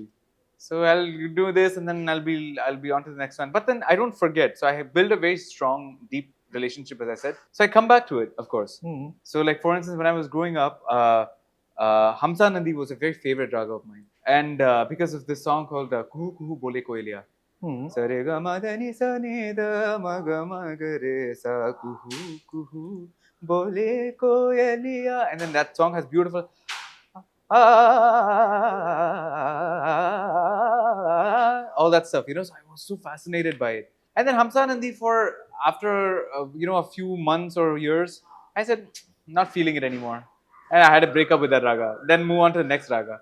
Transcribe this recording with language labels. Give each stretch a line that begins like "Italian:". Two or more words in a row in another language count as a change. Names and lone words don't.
English: So I'll do this and then I'll be on to the next one. But then I don't forget. So I have built a very strong, deep relationship, as I said. So I come back to it, of course. So like for instance, when I was growing up, Hamza Nandi was a very favorite raga of mine, and because of this song called Kuhu Kuhu Bole Koelia.
Hindi: सारे ग म ध नि सा नि ध म ग म ग रे सा कुहू कुहू बोले कोयलिया,
English: and then that song has beautiful all that stuff, so I was so fascinated by it. And then Hamza Nandi, after a few months or years, I said, not feeling it anymore, and I had to break up with that raga, then move on to the next raga.